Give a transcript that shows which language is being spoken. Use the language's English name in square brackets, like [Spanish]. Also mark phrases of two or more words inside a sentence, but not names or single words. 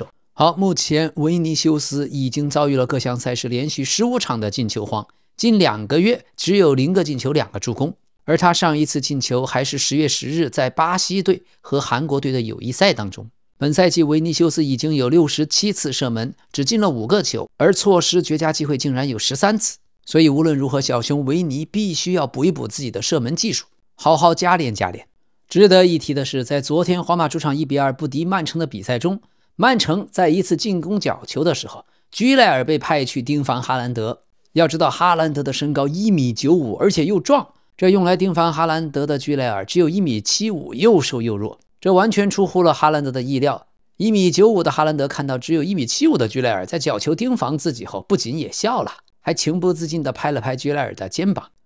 [Chinese] 好，目前維尼修斯已經遭遇了各項賽事連續15場的進球荒，近2個月只有0個進球2個助攻，而他上一次進球還是10月10日在巴西隊和韓國隊的友誼賽當中。本賽季維尼修斯已經有67次射門，只進了5個球，而錯失絕佳機會竟然有13次。所以無論如何，小熊維尼必須要補一補自己的射門技術，好好加練加練。值得一提的是，在昨天皇馬主場1-2不敌曼城的比賽中，曼城在一次進攻角球的时候，居莱尔被派去盯防哈蘭德。要知道哈蘭德的身高1.95米，而且又壮，這用來盯防哈蘭德的居莱爾只有1.75米，又瘦又弱，這完全出乎了哈蘭德的意料。1.95米的哈蘭德看到只有1.75米的居莱爾在角球盯防自己後，不僅也笑了，還情不自禁地拍了拍居莱爾的肩膀。